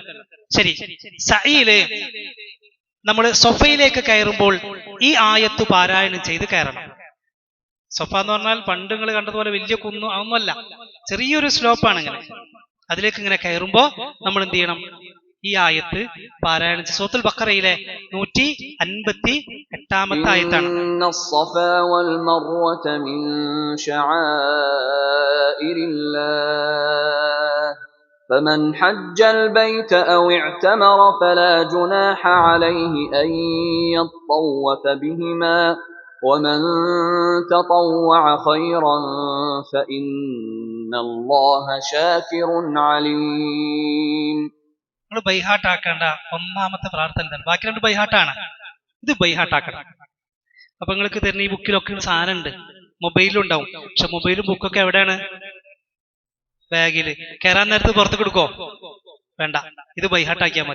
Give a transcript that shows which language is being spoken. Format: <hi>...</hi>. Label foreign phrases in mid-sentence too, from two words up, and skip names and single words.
<ml>ശരി, സഅയില് നമ്മൾ സൊഫയിലേക്ക് കയറുമ്പോൾ ഈ ആയത്ത് പാരായണം ചെയ്ത് കയറണം. സൊഫ എന്ന് പറഞ്ഞാൽ പണ്ട് നിങ്ങൾ കണ്ടതുപോലെ വലിയ കുന്നു അതൊന്നുമല്ല, ചെറിയൊരു സ്ലോപ്പാണ്. ഇങ്ങനെ അതിലേക്ക് ഇങ്ങനെ കയറുമ്പോ നമ്മൾ എന്ത് ചെയ്യണം? ഈ ആയത്ത് പാരായണം. സൂറത്തുൽ ബഖറയിലെ 158-ാമത്തെ ആയത്താണ്.</ml> <ar>فمن حج البيت أو اعتمر فلا جناح عليه أن يطوف بهما ومن تطوع خيرا فإن الله شاكر عليم.</ar> <ml>നമ്മൾ ബൈഹാട്ടാക്കേണ്ട 1-ാമത്തെ പ്രാർത്ഥന തന്നെ. ബാക്കി 2 ബൈഹാട്ടാണ്, ഇത് ബൈഹാട്ടാക്കണം. അപ്പൊ നിങ്ങൾക്ക് തരുന്ന ഈ ബുക്കിലൊക്കെ സാധനം ഉണ്ട്, മൊബൈലും ഉണ്ടാവും. പക്ഷെ മൊബൈലും ബുക്കൊക്കെ എവിടെയാണ്? ബാഗില്. കയറാൻ നേരത്ത് പുറത്ത് കൊടുക്കോ? വേണ്ട, ഇത് ബൈഹാട്ടാക്കിയാൽ മതി.</ml>